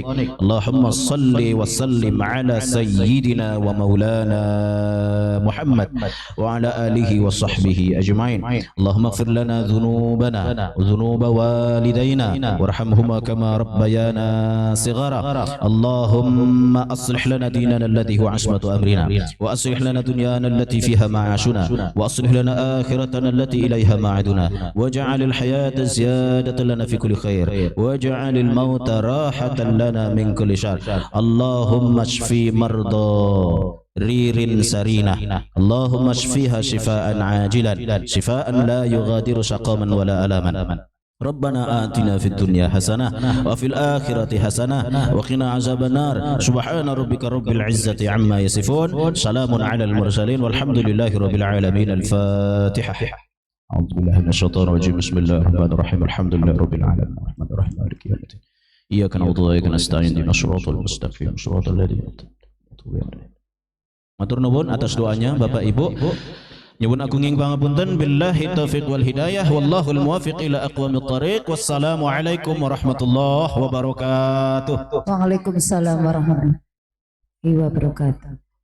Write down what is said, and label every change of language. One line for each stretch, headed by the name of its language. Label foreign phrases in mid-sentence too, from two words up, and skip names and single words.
Arabic: اللهم صل وسلم على سيدنا ومولانا محمد وعلى آله وصحبه أجمعين. اللهم اغفر لنا ذنوبنا وذنوب والدينا وارحمهما كما ربيانا صغارا. اللهم أصلح لنا ديننا الذي هو عصمة أمرنا وأصلح لنا دنيانا التي فيها معاشنا وأصلح لنا آخرتنا التي إليها معادنا واجعل الحياة زيادة لنا في كل خير واجعل الموت راحة لنا من كل شر. اللهم اشفي مرضى Ririn Sarinah. اللهم اشفها شفاء عاجلا شفاء لا يغادر سقما ولا ألما. ربنا آتنا في الدنيا حسنة وفي الآخرة حسنة وقنا عذاب النار. سبحان ربك رب العزة عما يصفون. سلام على المرسلين والحمد لله رب العالمين. Al-Fatihah. أعوذ بالله من الشيطان الرجيم بسم الله الرحمن الرحيم الحمد لله رب العالمين. الرحمن الرحيم مالك يوم الدين. إياك نعبد وإياك نستعين اهدنا الصراط المستقيم صراط الذين أنعمت عليهم.
Javanese: Matur nuwun atas doanya Bapak Ibu. Nyuwun agung ing pangapunten
Arabic: بالله التوفيق والهداية والله الموفق إلى أقوم الطريق. والسلام عليكم ورحمة الله وبركاته. وعليكم السلام ورحمة الله وبركاته.